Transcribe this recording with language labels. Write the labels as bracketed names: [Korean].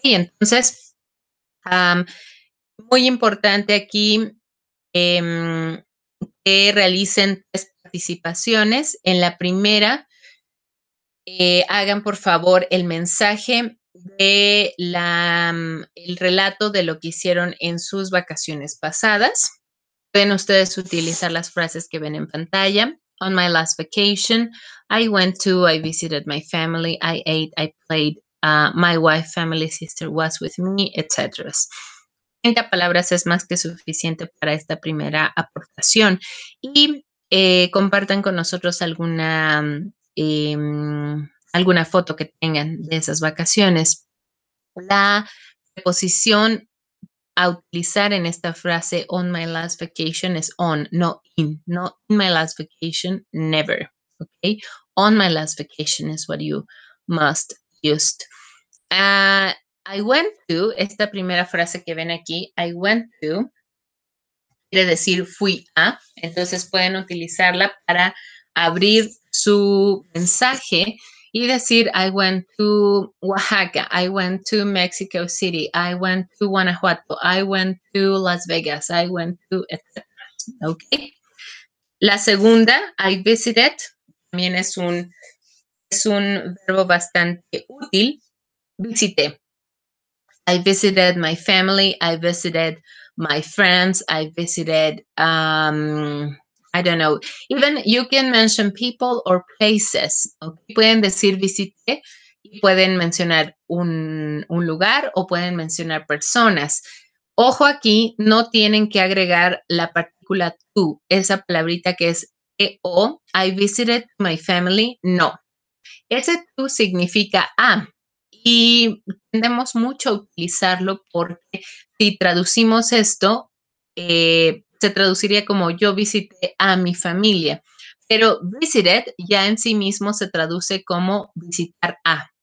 [Spanish] Entonces, muy importante aquí que realicen 3 participaciones. En la primera, hagan por favor el mensaje de el relato de lo que hicieron en sus vacaciones pasadas. Pueden ustedes utilizar las frases que ven en pantalla. [English] On my last vacation, I visited my family, I ate, I played, my wife, family, sister was with me, etc. [Spanish] 30 palabras es más que suficiente para esta primera aportación. Y compartan con nosotros alguna foto que tengan de esas vacaciones. La preposición a utilizar en esta frase [English] on my last vacation [Spanish] es on, no [English] in my last vacation, never, okay? On my last vacation is what you must use. I went to, [Spanish] esta primera frase que ven aquí, I went to, quiere decir fui a, entonces pueden utilizarla para abrir su mensaje y decir, [English] I went to Oaxaca, I went to [Spanish] Mexico City, I went to Guanajuato, I went to Las Vegas, I went to, etc. ¿Ok? La segunda, [English] I visited, [Spanish] también es un verbo bastante útil. Visité. [English] I visited my family, I visited my friends, I visited, I don't know, even you can mention people or places. Okay? [Spanish] Pueden decir visité Y pueden mencionar un lugar o pueden mencionar personas. Ojo aquí, no tienen que agregar la partícula to, esa palabrita que es o, [English] I visited my family, [Spanish] no. Ese to significa a y tendemos mucho a utilizarlo porque si traducimos esto, se traduciría como yo visité a mi familia, pero visited ya en sí mismo se traduce como visitar a.